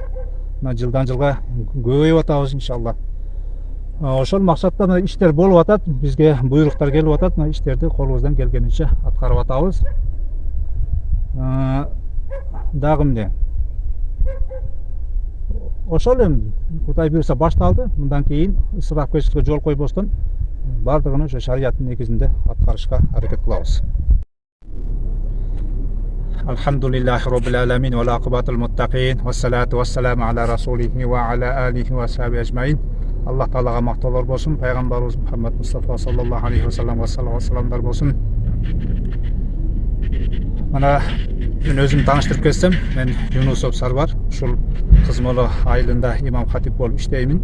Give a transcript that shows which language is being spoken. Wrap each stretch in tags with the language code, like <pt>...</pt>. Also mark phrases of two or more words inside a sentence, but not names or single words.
<ky>Мына жылдан жылга көбөйүп атабыз иншалла. Ошол максатта мына иштер болуп атат, бизге буйруктар келип атат, мына иштерди колубуздан келгенинче аткарып атабыз. Дагы эмне? Ошол эми Кудай буйрса башталды. Мындан кийин ысырапкерчиликке жол койбостон бардыгын ошо шарияттын негизинде аткарышка аракет кылабыз.</ky> <ar>الحمد لله رب العالمين والعاقبة للمتقين والصلاة والسلام على رسوله وعلى آله وصحبه أجمعين.</ar> <ky>Аллах Таалага мактоолор болсун, пайгамбарыбыз Мухаммад Мустафа</ky> <ar>صلى الله عليه وسلم</ar> <ky>салават саламдар болсун. Мына мен өзүм тааныштырып кетсем, мен Юнусов Сарбар, ушул Кызмалы айылында имам хатип болуп иштеймин.</ky>